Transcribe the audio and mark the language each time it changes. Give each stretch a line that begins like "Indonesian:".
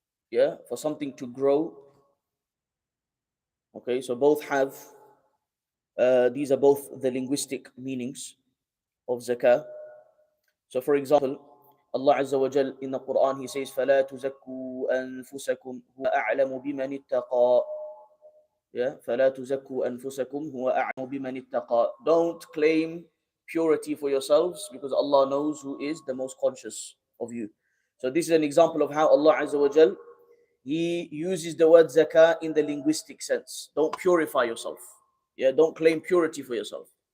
English: Yeah, for something to grow. Okay, so both have, these are both the linguistic meanings of zakah. So for example, Allah Azza wa Jal in the Quran, He says,
Arabic: فَلَا تُزَكُّوا أَنفُسَكُمْ هُوَ أَعْلَمُ بِمَنِ اتَّقَى. Yeah, فَلَا تُزَكُّوا أَنفُسَكُمْ هُوَ أَعْلَمُ بِمَنِ اتَّقَى.
English: Don't claim purity for yourselves, because Allah knows who is the most conscious of you. So this is an example of how Allah Azza wa Jal, He uses the word zakah in the linguistic sense. Don't purify yourself. Yeah, don't claim purity for yourself.